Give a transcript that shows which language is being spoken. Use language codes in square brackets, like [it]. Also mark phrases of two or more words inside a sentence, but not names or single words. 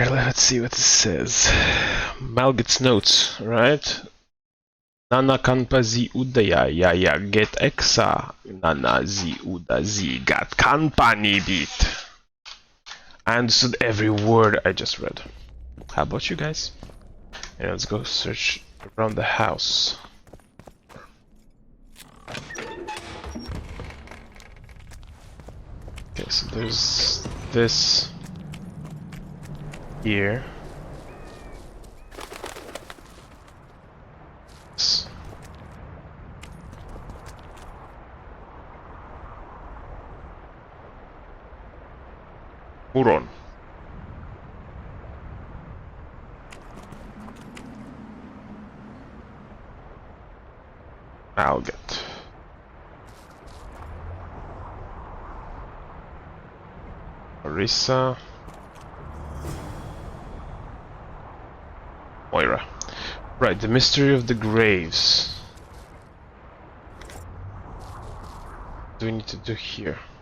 [en] Let's see what it says. Malgit's notes, right? Nana kanpa zi udaya ya get exa nana zi uda zi gat kanpa nibit. I understood every word I just read. How about you guys? And let's go search around the house. Okay, so there's this here. Muron. Malgit. Marissa. Moira. Right, the mystery of the graves. What do we need to do here?